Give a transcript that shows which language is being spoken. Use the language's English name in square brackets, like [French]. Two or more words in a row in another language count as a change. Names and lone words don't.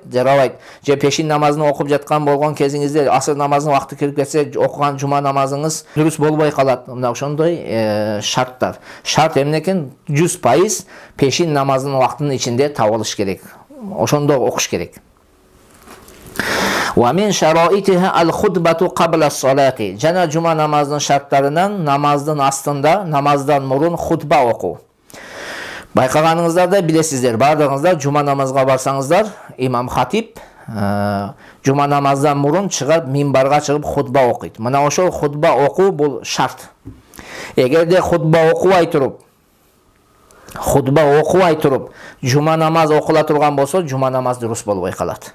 [Kyrgyz] Жарабайт. Же пешин намазын окуп жаткан болгон кезиңизде асыр намазынын убакыты кирип кетсе, окуган жума намазыңыз дурус болбой калат. Мына ошондой шарттар. Шарт эмне экен? 100% пешин намазынын убактынын ичинде табылыш керек. Ошондо окуш керек. [Arabic] ومن شرائطها الخطبة قبل الصلاة. [Kyrgyz] Жана жума намазынын шарттарынан намаздын астында, намаздан мурун хутба окуу. Байкаганыңыздарда билесиздер, бардыгыңыздар жума намазга барсаңыздар, имам хатип жума намаздан мурун чыгып минбарга чыгып хутба окуйт. Мына ошол хутба окуу бул шарт. Эгерде хутба окубай туруп, жума намаз окула турган болсо, жума намаз дурус болбой калат.